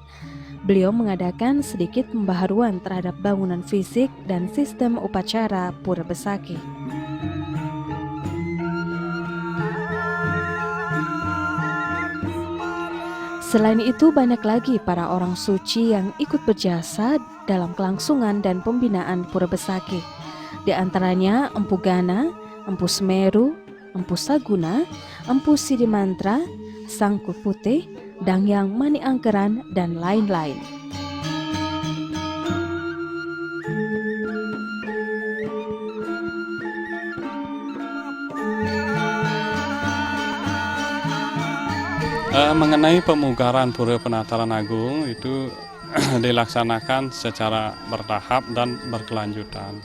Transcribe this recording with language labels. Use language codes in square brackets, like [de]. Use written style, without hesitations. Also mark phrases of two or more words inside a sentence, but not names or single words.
[id] Beliau mengadakan sedikit pembaharuan terhadap bangunan fisik dan sistem upacara Pura Besaki. Selain itu, banyak lagi para orang suci yang ikut berjasa dalam kelangsungan dan pembinaan Pura Besaki. Di antaranya Empu Gana, Empu Semeru, Empu Saguna, Empu Sidimantra, Sangku Putih, Dang Hyang Mani Angkeran, dan lain-lain. Mengenai pemugaran Pura Penataran Agung itu dilaksanakan secara bertahap dan berkelanjutan.